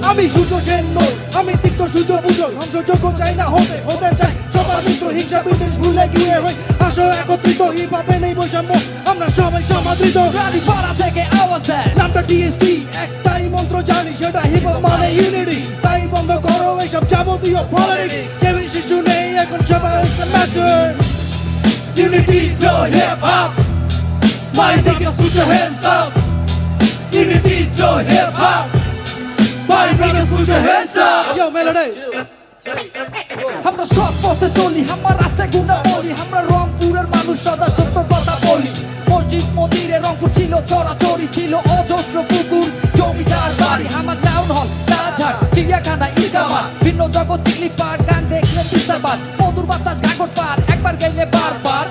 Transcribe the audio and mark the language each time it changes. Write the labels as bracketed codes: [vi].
[bn] আমি সূর্য সেন নই, আমি তিক্ত সূর্য পুজো, ধ্বংসযোগ্য চাই না হতে, হতে চাই সবার মিত্র, হিংসা বিদ্বেষ ভুলে গিয়ে হই আসো একত্রিত, হিপ হপে নেই বৈষম্য, আমরা সবাই সমাদৃত। রানীপাড়া থেকে আওয়াজ দেয় নামটা টিএসটি, একটাই মন্ত্র জানি সেটা হিপ হপ মানে ইউনিটি, তাই বন্ধ করো এইসব যাবতীয় পলিটিক্স, কেউ শিশু নেই এখন সবাই mature. [en] Unity throw hip hop, my niggas put your hands up. Unity throw hip hop, my niggas put your hands up. Yo melody. [bn] আমরা সব পথে চলি, আমার আছে গুণা বলি, আমরা রংপুরের মানুষ সদা সত্য কথা বলি। মসজিদ মন্দিরে রংপুর ছিল চরাচরি, ছিল অজস্র পুকুর জমিদার বাড়ি, আমার টাউন হল রাজহাট চিড়িয়াখানা ঈদগাহ, ভিন্ন জগৎ চিকলি পার্ক, গান দেখলে তিস্তাবাদ, মধুর বাতাস গাগর পার, একবার গেলে বারবার,